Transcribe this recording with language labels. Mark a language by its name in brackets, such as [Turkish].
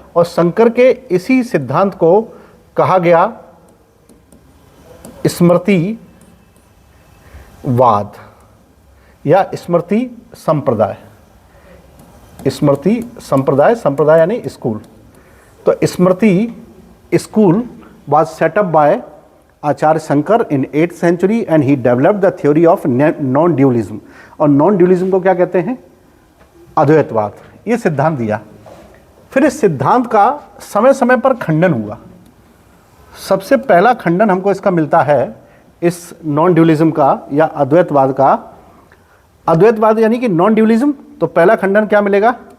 [Hindi] और शंकर के इसी सिद्धांत को कहा गया स्मृतिवाद या स्मृति संप्रदाय। स्मृति संप्रदाय, संप्रदाय यानी स्कूल। [English] तो Smriti school was set up by Acharya Shankar in 8th century and he developed the theory of non-dualism। [Hindi] और non-dualism को क्या कहते हैं? अद्वैतवाद। ये सिद्धांत दिया। फिर इस सिद्धांत का समय समय पर खंडन हुआ। सबसे पहला खंडन हमको इसका मिलता है इस नॉन ड्यूलिज्म का या अद्वैतवाद का। अद्वैतवाद यानी कि नॉन ड्यूलिज्म। तो पहला खंडन क्या मिलेगा?